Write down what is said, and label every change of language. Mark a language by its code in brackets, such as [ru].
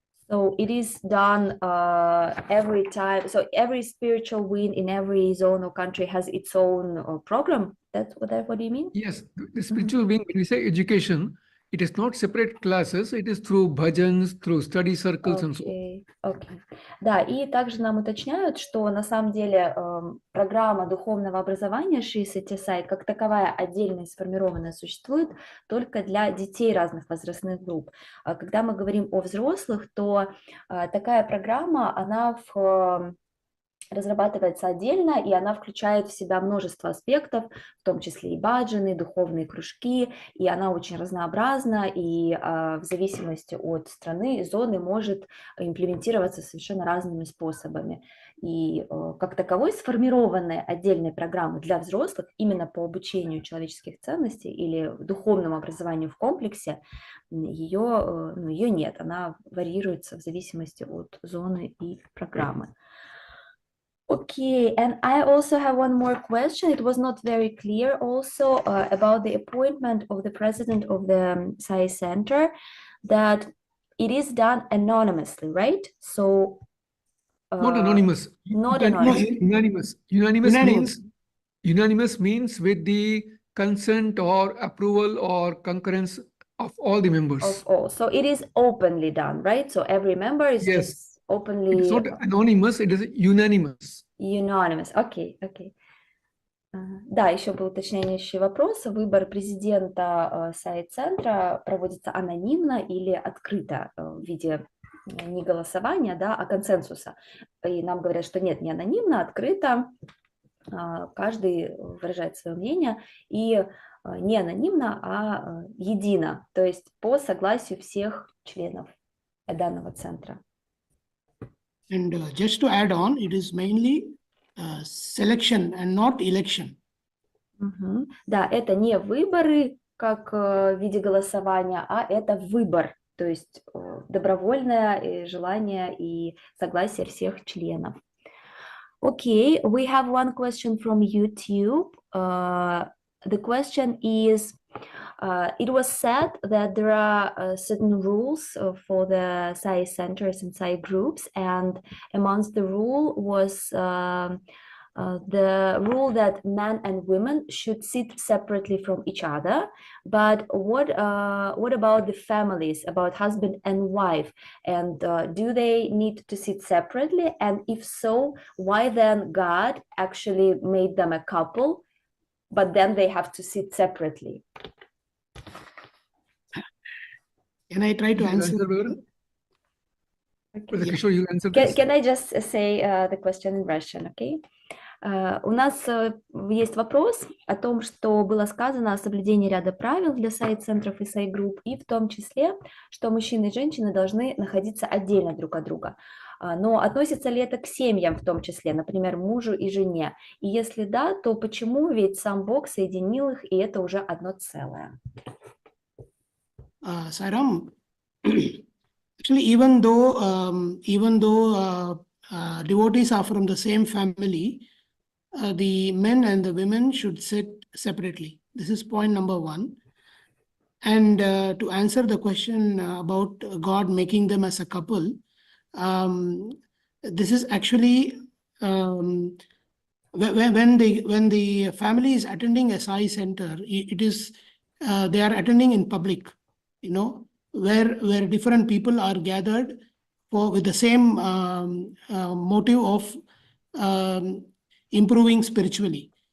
[en] So it is done every time. So every spiritual wing in every zone or country has its own program. That's what do you mean? Yes, the spiritual wing, when we say education, it is not separate classes, it is through bhajans, through study circles and so on. Okay. [ru] Да, и также нам уточняют, что на самом деле программа духовного образования Шри Сатья Саи как таковая отдельно сформированная существует только для детей разных возрастных групп. Когда мы говорим о взрослых, то такая программа, она разрабатывается отдельно, и она включает в себя множество аспектов, в том числе и баджаны, духовные кружки, и она очень разнообразна, и в зависимости от страны, зоны может имплементироваться совершенно разными способами. И как таковой сформированной отдельной программы для взрослых именно по обучению человеческих ценностей или духовному образованию в комплексе, ее нет, она варьируется в зависимости от зоны и программы. [en] Okay, and I also have one more question. It was not very clear also about the appointment of the president of the Sai Center, that it is done anonymously, right? So Not anonymous. not Unanimous. anonymous. Unanimous. Unanimous means with the consent or approval or concurrence of all the members. Of all. So it is openly done, right? So every member is Yes. just openly It's not anonymous, it is unanimous. [ru] unanimous. Окей, окей. Да, еще был уточняющий вопрос. Выбор президента Сай-центра проводится анонимно или открыто в виде не голосования, да, а консенсуса. И нам говорят, что нет, не анонимно, открыто. Каждый выражает свое мнение. И не анонимно, а едино, то есть по согласию всех членов данного центра. [en] And just to add on, it is mainly selection and not election. [ru] Да, это не выборы, как в виде голосования, а это выбор, то есть добровольное желание и согласие всех членов. [en] Okay, we have one question from YouTube. The question is, it was said that there are certain rules for the Sai centers and Sai groups, and amongst the rule was the rule that men and women should sit separately from each other. But what about the families, about husband and wife? And do they need to sit separately? And if so, why then God actually made them a couple, but then they have to sit separately? Can I try to answer? Okay. Kishore, you answer this? Can I just say the question in Russian, okay? [ru] У нас есть вопрос о том, что было сказано о соблюдении ряда правил для Сай-центров и Сай-групп, и в том числе, что мужчины и женщины должны находиться отдельно друг от друга. Но относится ли это к семьям в том числе, например, мужу и жене? И если да, то почему? Ведь сам Бог соединил их, и это уже одно целое. [en] Sairam, actually, even though devotees are from the same family, the men and the women should sit separately. This is point number one. And to answer the question about God making them as a couple, this is actually when the family is attending a Sai center, it is they are attending in public, you know, where different people are gathered with the same motive of improving spiritually.